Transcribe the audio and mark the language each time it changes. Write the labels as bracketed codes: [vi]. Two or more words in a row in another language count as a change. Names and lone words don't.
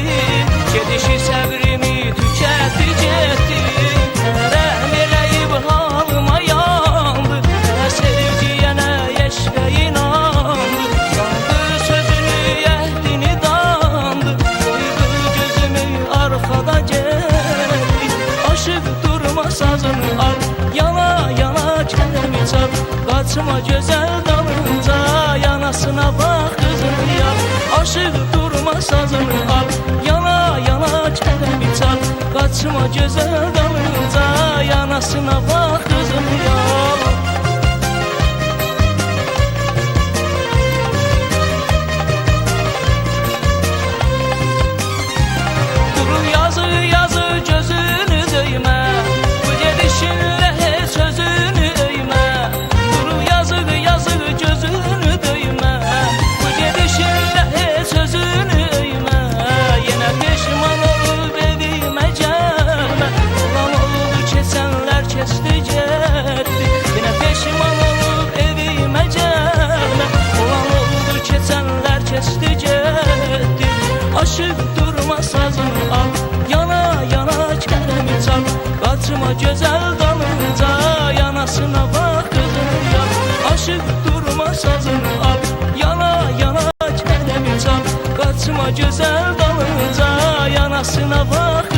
[az] Gedişi səbrimi tükətti getdi. Rəhm eləyib halıma yandı, nə sevgiyə nə eşqə inandı. Yandı sözünü, əhdini dandı, qoydu gözümü arxada getdi. [tr] Aşık durma sazını al, yana yana çelemi çal. Kaçma güzel dalınca, yanasına bak kızım yal. Aşık durma sazını al, yana yana çelemi çal. Kaçma güzel dalınca, yanasına bak kızım yal. [az] Durur yazı yazı gözünü döymə, bu gedişinlə heç özünü öymə. Durur yazı yazı gözünü döymə, bu gedişinlə heç özünü öymə. Yenə peşman olup evimə gəlmə, olan oldu keçənlər keçdi getdi. Yenə peşman olup evimə gəlmə, olan oldu keçənlər keçdi getdi. [tr] Aşık durma sazını al, yana yana çelemi çal. Kaçma güzel dalınca, yanasına bak kızım yal. Aşık durma sazını al, yana yana çelemi çal. Kaçma güzel dalınca, yanasına bak.